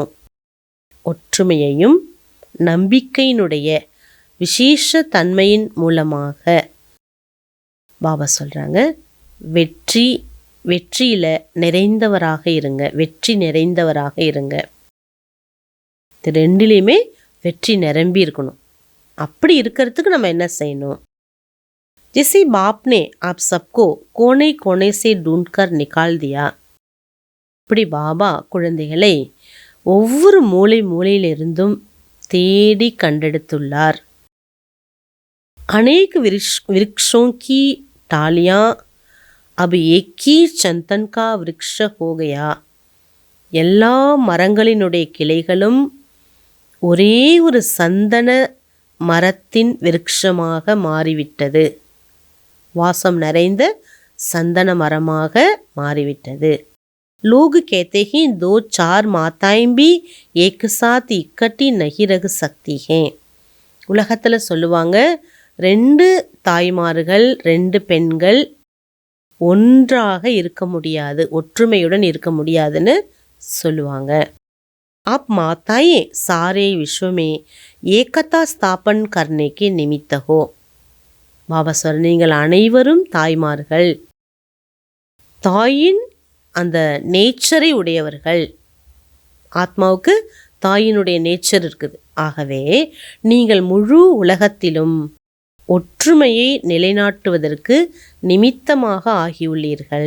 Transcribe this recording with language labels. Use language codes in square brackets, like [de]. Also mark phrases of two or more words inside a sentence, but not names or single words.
[ta] ஒற்றுமையையும் நம்பிக்கையினுடைய விசேஷ தன்மையின் மூலமாக பாபா சொல்கிறாங்க, வெற்றியில் நிறைந்தவராக இருங்க, வெற்றி நிறைந்தவராக இருங்க. இது ரெண்டுலேயுமே வெற்றி நிரம்பி இருக்கணும். அப்படி இருக்கிறதுக்கு நம்ம என்ன செய்யணும்? [hi] जैसे बाप ने आप सबको कोने कोने से ढूंढकर निकाल दिया. [ta] இப்படி பாபா குழந்தைகளை ஒவ்வொரு மூலை மூலையிலிருந்தும் தேடி கண்டெடுத்துள்ளார். [hi] अनेक वृक्षों की टालियां अब एक ही चंदन का वृक्ष हो गया. [ta] எல்லா மரங்களினுடைய கிளைகளும் ஒரே ஒரு சந்தன மரத்தின் விருட்சமாக மாறிவிட்டது. வாசம் நிறைந்த சந்தன மரமாக மாறிவிட்டது. [hi] लोग कहते हैं 2-4 माताएं भी एक साथ इकट्ठी नहीं रह सकती हैं. [ta] உலகத்தில் சொல்லுவாங்க, 2 தாய்மார்கள் 2 பெண்கள் ஒன்றாக இருக்க முடியாது, ஒற்றுமையுடன் இருக்க முடியாதுன்னு சொல்லுவாங்க. [hi] आप माताएं सारे विश्व में एकता स्थापन करने के निमित्त हो. [ta] பாபா சொல், நீங்கள் அனைவரும் தாய்மார்கள், தாயின் அந்த நேச்சரை உடையவர்கள். ஆத்மாவுக்கு தாயினுடைய நேச்சர் இருக்குது. ஆகவே நீங்கள் முழு உலகத்திலும் ஒற்றுமையை நிலைநாட்டுவதற்கு நிமித்தமாக ஆகியுள்ளீர்கள்.